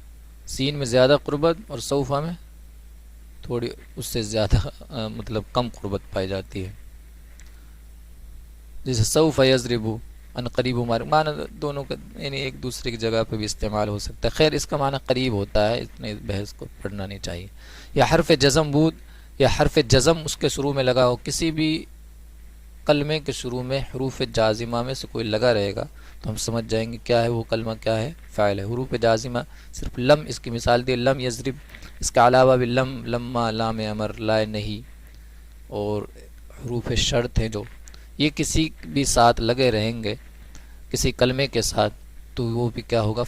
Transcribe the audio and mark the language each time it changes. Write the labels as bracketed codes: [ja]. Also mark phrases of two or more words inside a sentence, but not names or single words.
[ur] سین میں زیادہ قربت اور سوفا میں تھوڑی اس سے زیادہ مطلب کم قربت پائی جاتی ہے. جیسے [ar] سوف یضربو، [ur] ان قریب مارے، معنی دونوں کا یعنی ایک دوسرے کی جگہ پہ بھی استعمال ہو سکتا ہے. خیر اس کا معنی قریب ہوتا ہے، اتنے بحث کو پڑھنا نہیں چاہیے. [fa] یا حرف جزم بود، [ur] یا حرف جزم اس کے شروع میں لگا ہو، کسی بھی کلمے کے شروع میں حروف جازمہ میں سے کوئی لگا رہے گا تو ہم سمجھ جائیں گے کیا ہے وہ کلمہ، کیا ہے؟ فاعل ہے. حروف جازمہ صرف لم، اس کی مثال دی [ar] لم یضرب، [ur] اس کے علاوہ بھی لم، لما، لام امر، لا نہیں، اور حروف شرط ہیں جو یہ کسی بھی ساتھ لگے رہیں گے کسی کلمے کے ساتھ تو وہ بھی کیا ہوگا؟